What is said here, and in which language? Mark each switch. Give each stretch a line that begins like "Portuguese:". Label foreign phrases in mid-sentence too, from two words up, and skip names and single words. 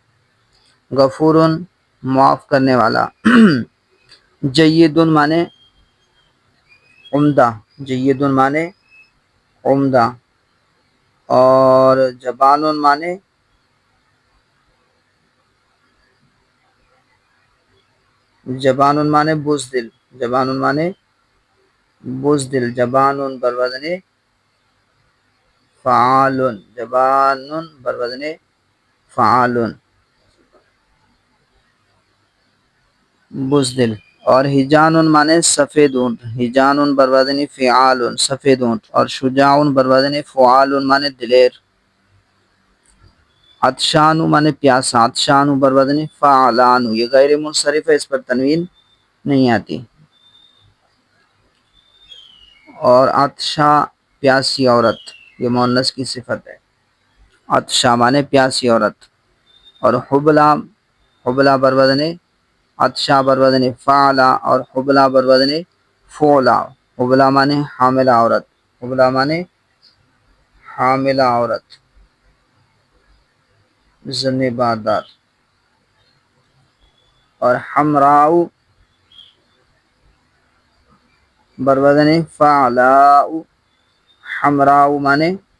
Urdu: غفورن معاف کرنے والا، جیدن مانے عمدہ، جیدن مانے عمدہ، اور جبانن مانے بزدل، جبانن مانے بزدل، جبانن بروزن فعالن، جبانن بروزن فعالن، بزدل، اور ہجانن مانے سفید اونٹ، ہجانن بروزن فعالن سفید اونٹ، اور شجاعن بروزن فعالن مانے دلیر۔ عطشان مانے پیاسا، عطشان بروزن فعلان، یہ غیر منصرف ہے، اس پر تنوین نہیں آتی۔ اور عطشا پیاسی عورت، یہ مؤنث کی صفت ہے، عطشا مانے پیاسی عورت، اور حبلا، حبلا بروزن عطشا بروزن فعلا، اور حبلا بروزن فعلا، حبلا مانے حاملہ عورت، حبلا مانے حاملہ عورت، ذنبادار، اور حمراء بروزن فعلاء، حمراء مانے